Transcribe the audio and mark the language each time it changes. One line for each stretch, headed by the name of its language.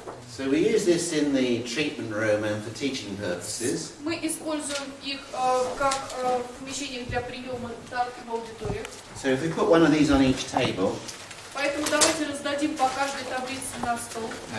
English: So we use this in the treatment room and for teaching purposes.
Russian: Мы используем их как в помещениях для приема, так и в аудиториях.
English: So if we put one of these on each table,
Russian: Поэтому давайте раздадим по каждой таблице на стол.